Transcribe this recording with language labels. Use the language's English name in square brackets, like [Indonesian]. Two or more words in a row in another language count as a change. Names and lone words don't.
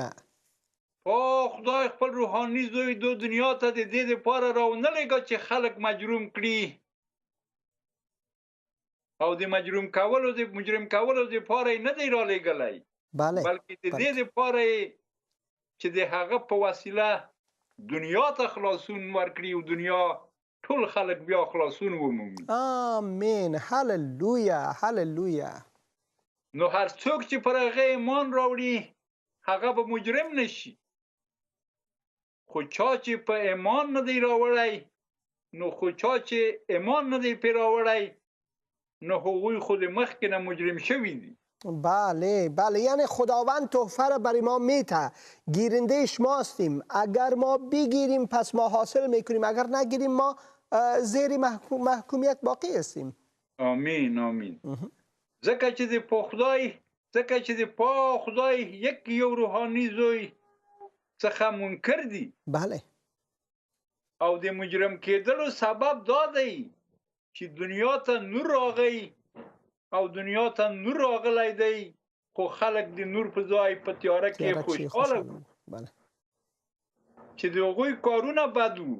[Pashto] پاک خدای خپل روحاني زوی دو دنیا ته د دې دپاره راونه لېږه چې خلک مجروم کړي او د مجرم کولو دپاره یې نه دی رالېږلی، بلکې د دې دپاره چې د هغه په وسیله دنیا ته خلاصون ورکړي او دنیا ټول خلک بیا خلاصون ومومي. آمین. هللویا. هللویا. نو هر څوک چې پر هغه ایمان راوړي هغه به مجرم نشي، خو چا چې په ایمان نه دی راوړی نو پرې راوړی نو هغوی خود مخکې نه مجرم شوی دي. [Persian] بله بله، یعنی خداوند تحفه را برای ما میته، گیرنده شماستیم. اگر ما بگیریم پس ما حاصل میکنیم، اگر نگیریم ما زیر محکومیت باقی هستیم. آمین آمین. [Pashto] ځکه چې د پاک خدای یو روحاني زوی څخه منکر دي. بله. او د مجرم کېدلو سبب دا دی چې دنیا ته نور راغی او دنیا ته نور راغلی دی، خو خلک د نور په ځای په تیاره کې خوشحاله وو چې د هغوی کارونه بد وو.